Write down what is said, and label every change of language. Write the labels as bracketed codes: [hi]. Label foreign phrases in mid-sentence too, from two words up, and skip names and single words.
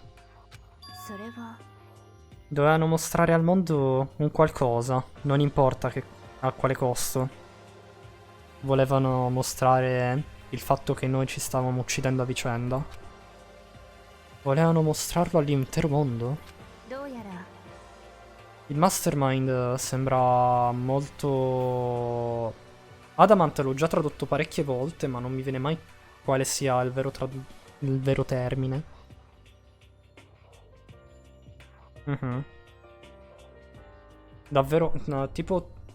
[ja] それは [it] Dovevano mostrare al mondo un qualcosa, non importa a quale costo. Volevano mostrare il fatto che noi ci stavamo uccidendo a vicenda. Volevano mostrarlo all'intero mondo. [ja] どうやら [it] Il Mastermind sembra molto... Adamant l'ho già tradotto parecchie volte, ma non mi viene mai quale sia il vero termine. Mhm. Davvero, no, tipo...